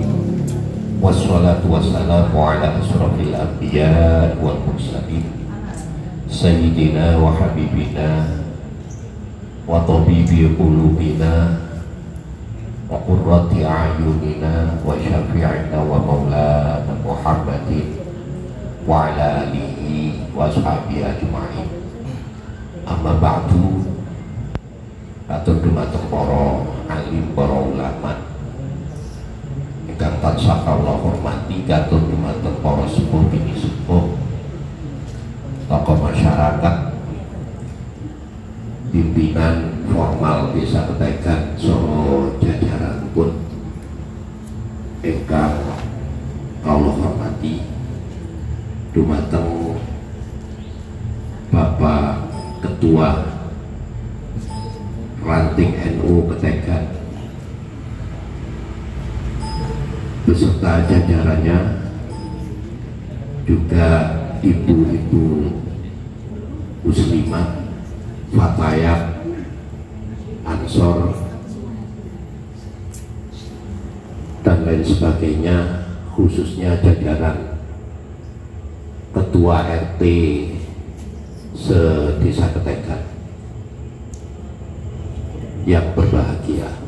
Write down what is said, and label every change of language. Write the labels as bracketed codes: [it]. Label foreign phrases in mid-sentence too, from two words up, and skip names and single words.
[ar] والصلاة والسلام على أشرف الأنبياء والمرسلين سيدنا وحبيبنا وطبيب قلوبنا وقرة أعيننا وشفيعنا ومولانا محمد وعلى آله وأصحابه أجمعين. أما بعد. [jv] Atur dumateng para alim, para ulama ingkang tansah kawula hormati, katur dumateng para sepuh bini sepuh, tokoh masyarakat, pimpinan formal Desa Ketegan saha jajaranipun ingkang kawula hormati, dumateng Bapak Ketua Ranting NU Ketegan [id] beserta jajarannya, juga ibu-ibu muslimah, fatayat, ansor dan lain sebagainya, khususnya jajaran Ketua RT se-Desa Ketegan yang berbahagia.